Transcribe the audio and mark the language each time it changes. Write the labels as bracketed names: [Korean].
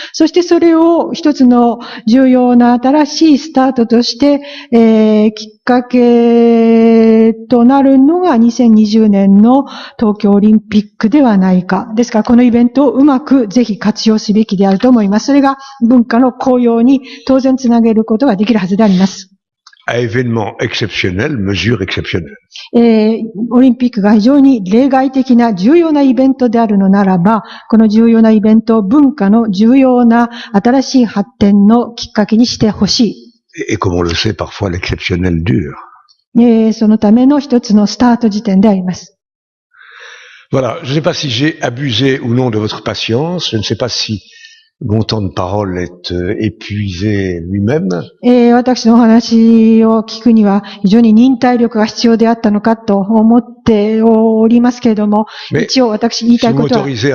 [Japanese] そしてそれを一つの重要な新しいスタートとして、きっかけとなるのが2020年の東京オリンピックではないか。ですからこのイベントをうまくぜひ活用すべきであると思います。それが文化の高揚に当然つなげることができるはずであります。 [French] À événement exceptionnel, mesure exceptionnelle. [Japanese] オリンピックが非常に例外的な重要なイベントであるのならば、この重要なイベントを文化の重要な新しい発展のきっかけにしてほしい。 [French] Et comme on le sait, parfois l'exceptionnel dure. [Japanese] そのための一つのスタート時点であります。 [French] Voilà, je ne sais pas si j'ai abusé ou non de votre patience, je ne sais pas si mon temps de parole est épuisé lui-même. [Japanese] 私のお話を聞くには非常に忍耐力が必要であったのかと思っておりますけれども、一応私言いたいことは。